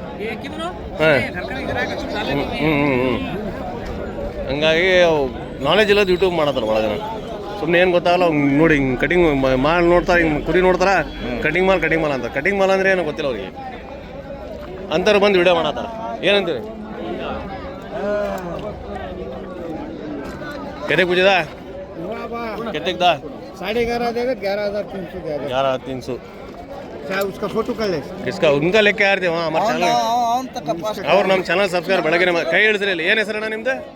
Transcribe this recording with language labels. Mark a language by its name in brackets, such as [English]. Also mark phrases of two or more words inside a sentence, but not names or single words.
[Kannada] ಹಂಗಾಗಿ ಅವು ನಾಲೆಜ್ ಇಲ್ಲದ ಯೂಟ್ಯೂಬ್ ಮಾಡತ್ತಾರ ಭಾಳ ಜನ ಸುಮ್ಮನೆ ಏನು ಗೊತ್ತಾಗಲ್ಲ ಅವ್ನು ನೋಡಿ ಹಿಂಗೆ ಕಟಿಂಗ್ ಮಾಲ್ ನೋಡ್ತಾರೆ ಹಿಂಗೆ ಕುರಿ ನೋಡ್ತಾರ ಕಟಿಂಗ್ ಮಾಲ್ ಅಂತ ಕಟಿಂಗ್ ಮಾಲ್ ಅಂದರೆ ಏನೋ ಗೊತ್ತಿಲ್ಲ ಅವ್ರಿಗೆ ಅಂಥವ್ರು ಬಂದು ವಿಡಿಯೋ ಮಾಡತ್ತಾರ ಏನಂತೀರಿ ಕೆರೆ ಪೂಜೆದ [Hindi] कितने का 11.5 देगा 11,300 11,300 क्या उसका फोटो कर ले किसका उनका लेके आ रहे थे वहाँ हमारे [Kannada] ಚಾನಲ್ ಅವ್ರು ನಮ್ಮ ಚಾನಲ್ ಸಬ್ಸ್ಕ್ರೈಬ್ ಬೆಳಗ್ಗೆ ಕೈ ಹಿಡಿದ್ರಿ ಏನು ಹೆಸರಣ್ಣ ನಿಮ್ದು